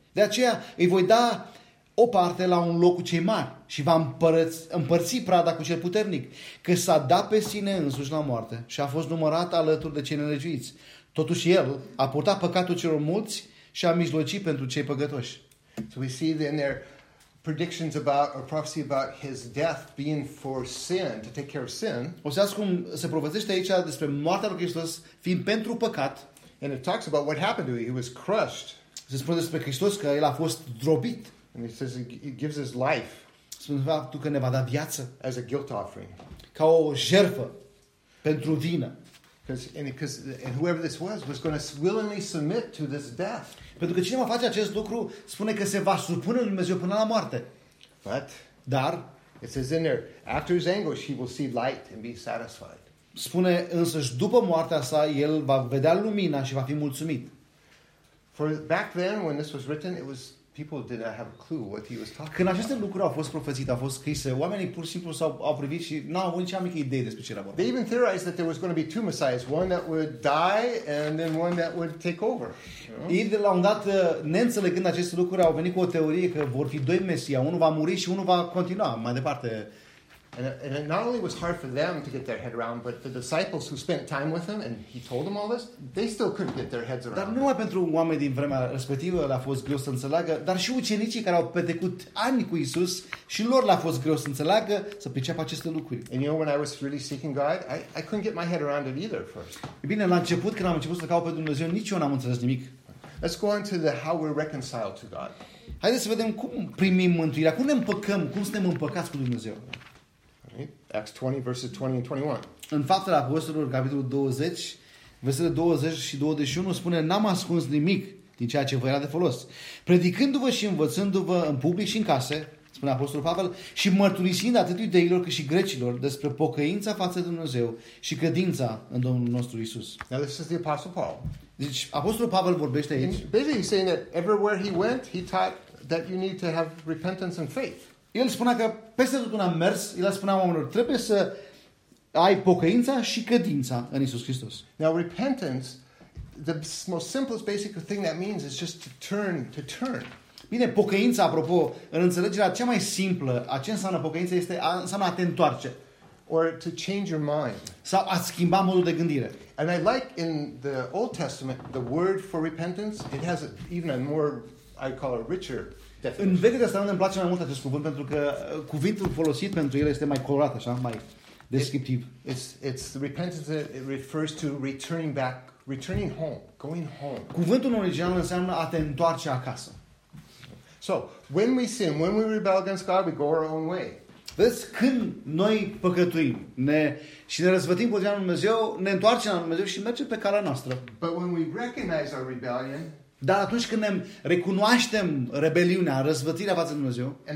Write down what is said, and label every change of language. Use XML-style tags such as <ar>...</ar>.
<ro>De aceea îi voi da o parte la un loc cu cei mari și va împărți prada cu cel puternic, că s-a dat pe sine însuși la moarte și a fost numărat alături de cei nelegiuiți. Totuși el a purtat păcatul celor mulți și a mijlocit pentru cei păcătoși.</ro> <en>So we see then there predictions about or prophecy about his death being for sin, to take care of sin.</en> <ro>O să ascum se profețește aici despre moartea lui Hristos fiind pentru păcat.</ro> <en>And it talks about what happened to him. He was crushed.</en> <ro>Se spune despre Hristos că el a fost zdrobit.</ro> <en>And it says he gives his life.</en> <ro>Spune faptul că ne va da viață.</ro> <en>As a guilt offering.</en> <ro>Ca o jertfă pentru vină.</ro> <en>Because whoever this was going to willingly submit to this death.</en> <ro>Pentru că cine va face acest lucru spune că se va supune lui Dumnezeu până la moarte.</ro> <en>But.</en> <ro>Dar.</ro> <en>It says in there, after his anguish, he will see light and be satisfied.</en> <ro>Spune însăși după moartea sa el va vedea lumina și va fi mulțumit.</ro> <en>For back then when this was written it was people did not have a clue what he was talking.</en> <ro>Când aceste lucruri au fost profețite, au fost scrise, oamenii pur și simplu s-au privit și n-au avut nici amică idee despre ce era vorba.</ro> <en>They even theorized that there was going to be two messiahs, one that would die and then one that would take over.</en> <ro>Ei de la un dat, neînțelegând aceste lucruri, au venit cu o teorie că vor fi doi mesia, unul va muri și unul va continua mai departe.</ro> <en>And it not only was hard for them to get their head around, but the disciples who spent time with him and he told them all this, they still couldn't get their heads around.</en> <ro>Dar numai pentru oamenii din vremea respectivă le-a fost greu să înțeleagă, dar și ucenicii care au petrecut ani cu Isus, și lor le-a fost greu să înțeleagă, să priceapă aceste lucruri.</ro> <en>And you know, when I was really seeking God, I couldn't get my head around it either first.</en> <ro>E bine, la început, când am început să caut pe Dumnezeu, nici eu n-am înțeles nimic.</ro> <en>Let's go on to the how we're reconciled to God.</en> <ro>Haideți să vedem cum primim mântuirea, cum ne împăcăm, cum suntem împăcați cu Dumnezeu.</ro> <en>Acts 20, verses 20 and 21.</en> <ro>În Faptele Apostolilor, capitolul 20, versetele 20 și 21, spune: N-am ascuns nimic din ceea ce vă era de folos. Predicându-vă și învățându-vă în public și în case, spune Apostolul Pavel, și mărturisind atât iudeilor cât și grecilor despre pocăința față de Dumnezeu și credința în Domnul nostru Iisus.</ro> <en>Now this is the Apostle Paul.</en> <ro>Deci, Apostolul Pavel vorbește aici.</ro> <en>Basically he's saying that everywhere he went, he taught that you need to have repentance and faith.</en> <ro>El spunea că peste tot unde am mers, el spunea oamenilor, trebuie să ai pocăința și credința în Iisus Hristos.</ro> <en>Now repentance, the most simplest basic thing that means is just to turn.</en> <ro>Bine, pocăința, apropo, în înțelegerea cea mai simplă, a ce înseamnă pocăința este înseamnă a te întoarce.</ro> <en>Or to change your mind.</en> <ro>Sau a schimba modul de gândire.</ro> <en>And I like in the Old Testament, the word for repentance, it has even a more, I call it richer,</en> <ro>în Vechiul Testament îmi place mai mult acest cuvânt pentru că cuvântul folosit pentru el este mai colorat, așa, mai descriptiv.</ro> <en>It's repentance, it refers to returning back, returning home, going home.</en> <ro>Cuvântul original înseamnă a te întoarce acasă.</ro> <en>So, when we sin, when we rebel against God, we go our own way.</en> <ro>Vezi, când noi păcătuim și ne răzvătim împotriva lui Dumnezeu, ne întoarcem la Dumnezeu și mergem pe calea noastră.</ro> <en>But when we recognize our rebellion,</en> <ro>dar atunci când ne recunoaștem rebeliunea, răzvătirea față de Dumnezeu,</ro>